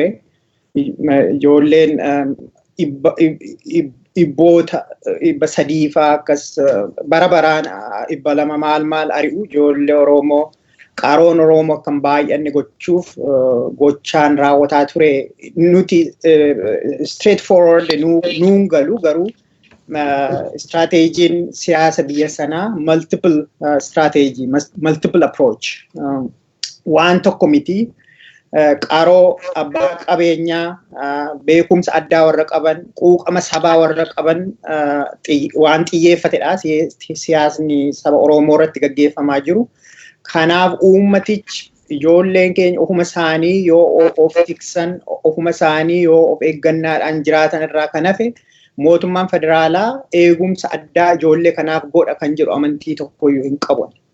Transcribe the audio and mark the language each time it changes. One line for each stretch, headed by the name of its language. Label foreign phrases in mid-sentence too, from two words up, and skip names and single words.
Oromo: Ijoolleen dhibboota 300 fa'aa akkas bara baraan 200 maal ari'u ijoollee Oromoo qaroon Oromoo akkam baay'anne gochuuf gochaan raawwataa ture. Nuti
English: straight forward
Oromo: nuun galu garuu strategiin siyaasa biyya sanaa
English: multiple strategy, multiple approach.
Oromo: Waan tokko miti qaroo abbaa qabeenyaa beekumsa addaa warra qaban quuqama sabaa warra qaban waan xiyyeeffatedha siyaasni saba Oromoo irratti gaggeeffamaa jiru. Kanaaf uummatichi ijoolleen keenya ofuma isaanii yoo of tiksan ofuma isaanii yoo of eeggannaadhaan jiraatan irraa kan hafe mootummaan federaalaa eegumsa addaa ijoollee kanaaf godha kan jedhu amantii tokkoyyuu hin qabu.